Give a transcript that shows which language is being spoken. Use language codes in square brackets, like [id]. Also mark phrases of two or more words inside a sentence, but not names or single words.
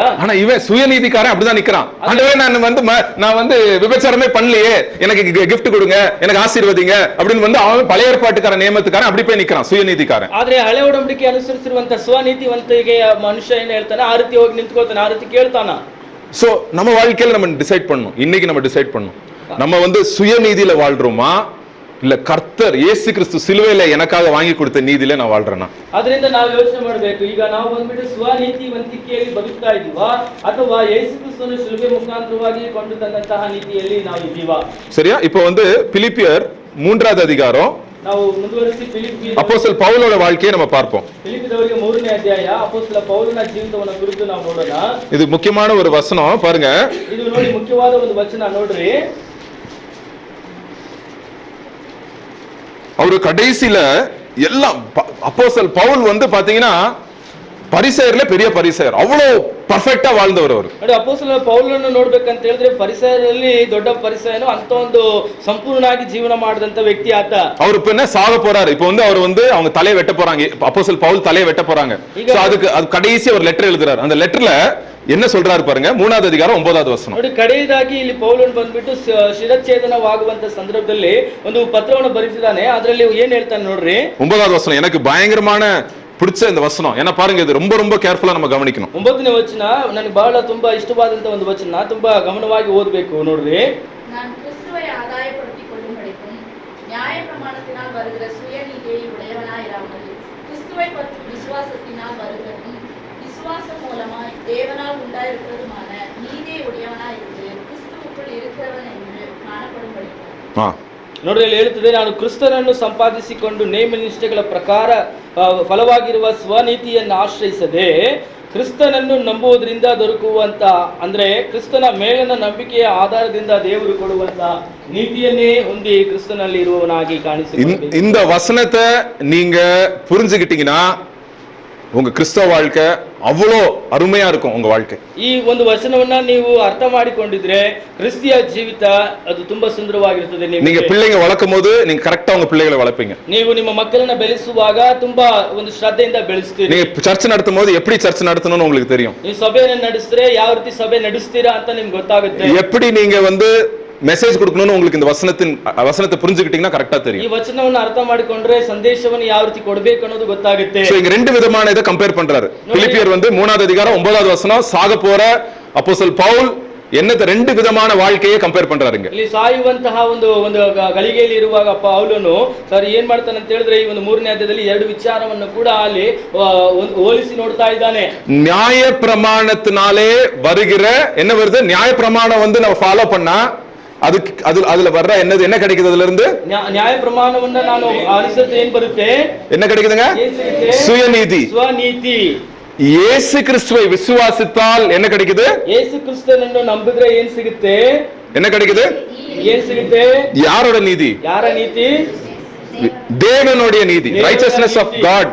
[ta] ஆனா இவன் சுயநீதிக்காரன் அப்படிதான் நிக்கிறான். ஆண்டவரே நான் வந்து விபச்சாரமே பண்ணலையே, எனக்கு கிஃப்ட் கொடுங்க, எனக்கு ஆசீர்வதிங்க அப்படின்னு வந்து அவன் பழைய ஏற்பாட்டுக்காரன் நியமத்துக்காரன் அப்படி போய் நிக்கிறான், சுயநீதிக்காரன். [kn] ಆದ್ರೆ ಹಳೆ ಒಡಂಬಡಿಕೆ ಅನುಸರಿಸಿರುವಂತ ಸ್ವನೀತಿವಂತಿಗೆ ಮನುಷ್ಯ ಏನ್ ಹೇಳ್ತಾನೆ, ಆ ರೀತಿ ಹೋಗಿ ನಿಂತ್ಕೊಳ್ತಾನೆ, ಆ ರೀತಿ ಕೇಳ್ತಾನ. [ta] சோ நம்ம வாழ்க்கையில நம்ம டிசைட் பண்ணணும், இன்னைக்கு நம்ம டிசைட் பண்ணணும், நம்ம வந்து சுயநீதியில வாழ்றோமா இல்ல கர்த்தர் இயேசு கிறிஸ்து சிலுவையில எனக்காக வாங்கி கொடுத்த நீதியில நான் வாழ்றேனா? [kn] ಅದರಿಂದ ನಾವು ಯೋಚನೆ ಮಾಡಬೇಕು, ಈಗ ನಾವು ಬಂದ್ಬಿಟ್ಟು ಸ್ವನೀತಿವಂತಿಕೆಯಲ್ಲಿ ಬದುಕ್ತಾ ಇದೀವಾ ಅಥವಾ ಯೇಸು ಕ್ರಿಸ್ತನ ಶಿಲುಬೆ ಮುಖಾಂತರವಾಗಿ ಕೊಂಡು ತಂದಂತಹ ನೀತಿಯಲ್ಲಿ ನಾವು ಇದೀವಾ? [ta] சரியா? இப்போ வந்து பிலிப்பியர் 3வது அதிகாரம், [kn] ನಾವು ಮುಂದುವರಿಸಿ [ta] அப்போஸ்தலர் பவுலோட வாழ்க்கையை நம்ம பார்ப்போம். [kn] ಫಿಲಿಪ್ಪಿದವರಿಗೆ 3ನೇ ಅಧ್ಯಾಯ ಅಪೊಸ್ತಲ ಪೌಲನ ಜೀವಿತವನ್ನು ಕುರಿತು ನಾವು ನೋಡೋಣ. [ta] இது முக்கியமான ஒரு வசனம் பாருங்க. [kn] ಇದು ನೋಡಿ ಮುಖ್ಯವಾದ ಒಂದು ವಚನ ನೋಡ್ರಿ. [ta] அவரு கடைசியில எல்லாம் அப்போஸ்தலர் பவுல் வந்து பாத்தீங்கன்னா பரிசேயர்ல பெரிய பரிசேயர், அவ்வளவு ಪರ್ಫೆಕ್ಟಾ வாழ்ந்தவர் ಅವರು. [kn] ನೋಡಿ, ಅಪೊಸ್ತಲ ಪೌಲನನ್ನು ನೋಡ್ಬೇಕಂತ ಹೇಳಿದ್ರೆ ಪರಿಸರದಲ್ಲಿ ದೊಡ್ಡ ಪರಿಸರನು ಅಂತ ಒಂದು ಸಂಪೂರ್ಣವಾಗಿ ಜೀವನ ಮಾಡಿದಂತ ವ್ಯಕ್ತಿ ಆತ. ಅವರು [ta] இப்ப சாக போறாரு. இப்போ வந்து அவர் வந்து அவங்க தலையை வெட்ட போறாங்க, அப்போஸ்தலர் பவுல் தலையை வெட்ட போறாங்க. சோ அதுக்கு கடைசி ஒரு லெட்டர் எழுதுறாரு. அந்த லெட்டர்ல என்ன சொல்றாரு பாருங்க, 3வது அதிகாரம் 9வது ವಚನ. [kn] ನೋಡಿ, ಕಡೆಯದಾಗಿ ಇಲ್ಲಿ ಪೌಲನ್ ಬಂದ್ಬಿಟ್ಟು ಶಿರಚ್ಛೇದನವಾಗುವಂತ ಸಂದರ್ಭದಲ್ಲಿ ಒಂದು ಪತ್ರವನ್ನು ಬರೆದಿದ್ದಾನೆ. ಅದರಲ್ಲಿ ಏನ್ ಹೇಳ್ತಾನೆ ನೋಡ್ರಿ, 9வது ವಚನ. [ta] எனக்கு பயங்கரமான பிடிச்ச இந்த வசனம். ஏன்னா பாருங்க, இது ரொம்ப ரொம்ப கேர்ஃபுல்லா நம்ம கவனிக்கணும். [kn] 9ನೇ ವಚನ ನನಗೆ ಬಹಳ ತುಂಬಾ ಇಷ್ಟವಾದಂತ ಒಂದು ವಚನ, ತುಂಬಾ ಗಮನವಾಗಿ ಓದಬೇಕು ನೋಡ್ರಿ. [ta] நான் கிறிஸ்துவை ஆதாயப்படுத்திக் கொள்ளும்படிக்கும் நியாயப்பிரமாணத்தினால் வருகிற சுயநீதியை உடையவனாயிராமல் கிறிஸ்துவை பற்றி விசுவாசத்தினால் வருகிறதும் விசுவாசம் மூலமாய் தேவனால் உண்டாயிருக்கிறதுமான நீதியை உடையவனாயிருந்து கிறிஸ்துவுக்குள் இருக்கிறவன் என்று காணப்படும்படிக்கும். [kn] ನೋಡ್ರಿ, ಇಲ್ಲಿ ಹೇಳ್ತದೆ, ನಾನು ಕ್ರಿಸ್ತನನ್ನು ಸಂಪಾದಿಸಿಕೊಂಡು ನೇಮ ನಿಷ್ಠೆಗಳ ಪ್ರಕಾರ ಫಲವಾಗಿರುವ ಸ್ವನೀತಿಯನ್ನು ಆಶ್ರಯಿಸದೆ ಕ್ರಿಸ್ತನನ್ನು ನಂಬುವುದರಿಂದ ದೊರಕುವಂತ, ಅಂದ್ರೆ ಕ್ರಿಸ್ತನ ಮೇಲಿನ ನಂಬಿಕೆಯ ಆಧಾರದಿಂದ ದೇವರು ಕೊಡುವಂತ ನೀತಿಯನ್ನೇ ಹೊಂದಿ ಕ್ರಿಸ್ತನಲ್ಲಿ ಇರುವವನಾಗಿ ಕಾಣಿಸಿಕೊಳ್ಳಬೇಕು. [ta] இந்த வசனத்தை நீங்க புரிஞ்சுக்கிட்டீங்கன்னா உங்க கிறிஸ்தவ வாழ்க்கை அவ்வளோ அருமையா இருக்கும். உங்க வாழ்க்கை [kn] ಈ ಒಂದು ವಚನವನ್ನ ನೀವು ಅರ್ಥ ಮಾಡಿಕೊಂಡಿದ್ರೆ ಕ್ರಿಸ್ತಿಯ ಜೀವಿತ ಅದು ತುಂಬಾ ಸುಂದರವಾಗಿರುತ್ತದೆ. [ta] நீங்க பிள்ளைங்க வளர்க்கும் போது நீங்க கரெக்டா உங்க பிள்ளைகளை வளர்ப்பீங்க. [kn] ನೀವು ನಿಮ್ಮ ಮಕ್ಕಳನ್ನ ಬೆಳೆಸುವಾಗ ತುಂಬಾ ಒಂದು ಶ್ರದ್ಧೆಯಿಂದ ಬೆಳೆಸ್ತೀರಿ. [ta] நீங்க சர்ச் நடத்தும் போது எப்படி சர்ச் நடத்தணும்னு உங்களுக்கு தெரியும். [kn] ನೀವು ಸಭೆಯನ್ನು ನಡೆಸಿದ್ರೆ ಯಾವ ರೀತಿ ಸಭೆ ನಡೆಸ್ತೀರಾ ಅಂತ ನಿಮ್ಗೆ ಗೊತ್ತಾಗುತ್ತೆ. [ta] எப்படி நீங்க வந்து மெசேஜ் கொடுக்கணும்னு உங்களுக்கு இந்த வசனத்தை புரிஞ்சுக்கிட்டீங்கன்னா கரெக்டா தெரியும். [kn] ಈ ವಚನವನ್ನು ಅರ್ಥ ಮಾಡಿಕೊಂಡ್ರೆ ಸಂದೇಶವನ್ನು ಯಾವ ರೀತಿ ಕೊಡಬೇಕು ಅನ್ನೋದು ಗೊತ್ತಾಗುತ್ತೆ. [ta] சோ இங்க ரெண்டு விதமான இத கம்பேர் பண்றாரு. பிலிப்பியர் வந்து 3வது அதிகாரம் 9வது வசனம், சாக போற அப்போஸ்தலர் பவுல் என்னத்த ரெண்டு விதமான வாழ்க்கையை ಕಂಪೇರ್ பண்றாருங்க. [kn] ಇಲ್ಲಿ ಸಾಯುವಂತಹ ಒಂದು ಗಳಿಗೆಯಲ್ಲಿ ಇರುವಾಗ ಪೌಲನು ಸರ್ ಏನ್ ಮಾಡ್ತಾನೆ ಅಂತ ಹೇಳಿದ್ರೆ, ಈ ಒಂದು 3ನೇ ಅಧ್ಯಾಯದಲ್ಲಿ ಎರಡು ವಿಚಾರವನ್ನು ಕೂಡ ಅಲ್ಲಿ ಹೋಲಿಸಿ ನೋಡ್ತಾ ಇದ್ದಾನೆ. [ta] நியாய பிரமாணத்தினாலே வருகிற என்ன வருது, நியாய பிரமாணம் வந்து நம்ம ஃபாலோ பண்ணா அதுல வர்ற என்ன கிடைக்குது, அதுல இருந்து [kn] ನ್ಯಾಯ ಪ್ರಮಾಣವನ್ನ ನಾನು ಅನುಸರಿಸಿದ್ರೆ ಏನ್ ಬರುತ್ತೆ, [ta] என்ன கிடைக்குதுங்க, சுயநீதி, [kn] ಸ್ವನೀತಿ. [ta] இயேசு கிறிஸ்துவை விசுவாசித்தால் என்ன கிடைக்குது, [kn] ಯೇಸು ಕ್ರಿಸ್ತನನ್ನು ನಂಬಿದ್ರೆ ಏನ್ ಸಿಗುತ್ತೆ, [ta] என்ன கிடைக்குது, [kn] ಏನ್ ಸಿಗುತ್ತೆ, [ta] யாரோட நீதி, [kn] ಯಾರ ನೀತಿ, [ta] தேவனுடைய நீதி, [en] righteousness of God.